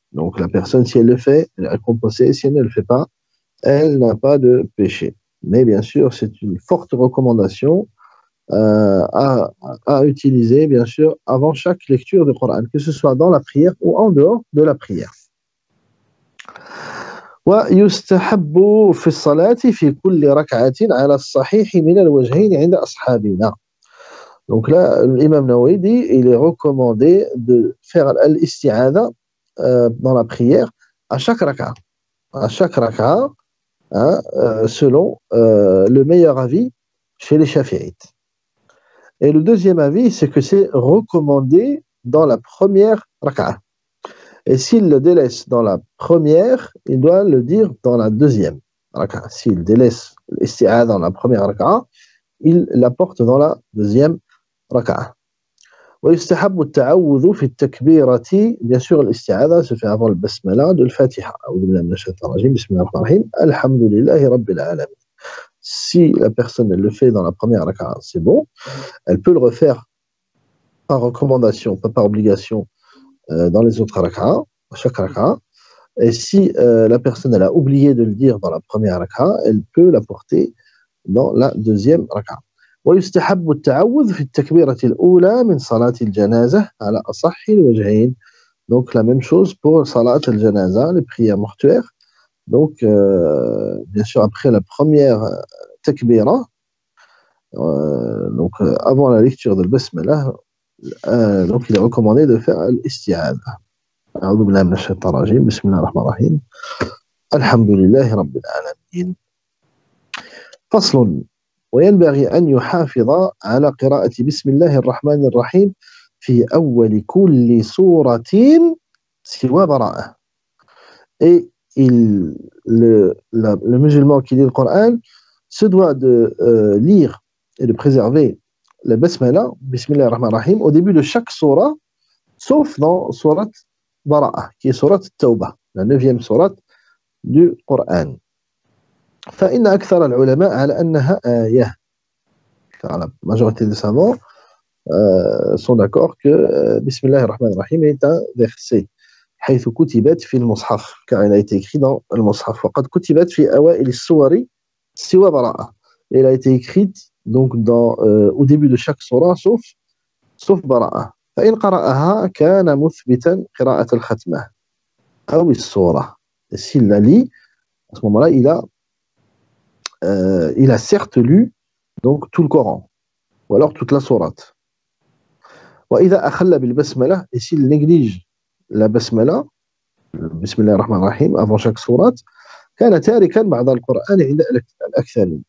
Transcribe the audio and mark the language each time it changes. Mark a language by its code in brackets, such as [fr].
[fr] Donc la personne, si elle le fait, elle est compensée, si elle ne le fait pas, elle n'a pas de péché. Mais bien sûr, c'est une forte recommandation à utiliser, bien sûr, avant chaque lecture du Coran, que ce soit dans la prière ou en dehors de la prière. [ar] ويستحب في الصلاة في كل ركعة على الصحيح من الوجهين عند أصحابنا. [fr] Donc là, l'imam Nawawi dit il est recommandé de faire l'isti'adha dans la prière à chaque raka'a. À chaque raka'a, hein, selon le meilleur avis chez les Shafi'ites. Et le deuxième avis, c'est que c'est recommandé dans la première raka'a. Et s'il le délaisse dans la première, il doit le dire dans la deuxième raka'a. S'il délaisse l'isti'adha dans la première raka'a, il l'apporte dans la deuxième raka'a. [ar] ويستحب التعوذ في التكبيرة. [fr] Bien sûr, l'isti'adha se fait avant le basmala de l'Fatiha. [ar] أعوذ بالله من الشيطان الرجيم بسم الله الرحمن الرحيم الحمد لله رب العالمين. [fr] Si la personne elle le fait dans la première raka'a, c'est bon. Elle peut le refaire par recommandation, pas par obligation, dans les autres raka'a, à chaque raka'a. Et si la personne elle a oublié de le dire dans la première raka'a, elle peut l'apporter dans la deuxième raka'a. [ar] ويستحب التعوذ في التكبيرة الأولى من صلاة الجنازة على أصح الوجهين. [fr] Donc la même chose pour salat al-janaza, les prières mortuaires. Donc bien sûr après la première takbira, Donc, avant la lecture de Basmala, donc il est recommandé de faire l'isti'adha. [ar] أعوذ بالله من الشيطان الرجيم بسم الله الرحمن الرحيم الحمد لله رب العالمين فصل وينبغي أن يحافظ على قراءة بسم الله الرحمن الرحيم في أول كل سورة سوى براءة. [fr] Et le musulman qui lit le Coran se doit de lire et de préserver la basmala, Bismillah ar-Rahman ar-Rahim, au début de chaque surah, sauf dans surat Bara'a, qui est surat Tawbah, la 9e surat du Coran. [ar] فإن أكثر العلماء على أنها آية. [fr] Car la majorité des savants sont d'accord que Bismillah ar-Rahman ar-Rahim est un verset. [ar] حيث كتبت في المصحف, [fr] car elle a été écrite dans le Mus'haf. [ar] وقد كتبت في أوائل السور سوى براءة. [fr] Elle a été écrite donc au début de chaque surah sauf براءة. [ar] فإن قرأها كان مثبتا قراءة الختمة أو السورة. [fr] Et s'il la lit, à ce moment-là, il a certes lu donc tout le Coran, ou alors toute la sourate. [ar] وإذا أخل بالبسملة, [fr] et s'il néglige la basmala, Bismillah ar-Rahman ar-Rahim, avant chaque sourate, [ar] كان تاركا بعض القرآن عند الأكثرين.